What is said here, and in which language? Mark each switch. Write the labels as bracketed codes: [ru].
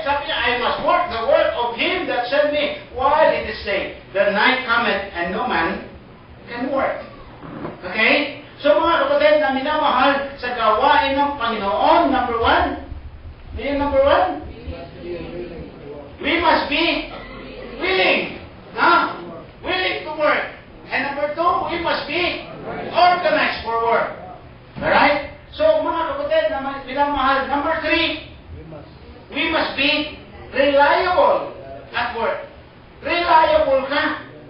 [tl] Sabi niya, [en] I must work the work of Him that sent me while it is day. The night cometh and no man can work. Okay? [tl] So mga kapatid na minamahal sa gawain ng Panginoon, number 1. Ano yung number 1? [en] We must be willing. Willing to work. And number 2, we must be organized for work. Alright? So, [tl] mga kapatid na minamahal, [en] number 3, we must be reliable at work. [tl] Reliable ka.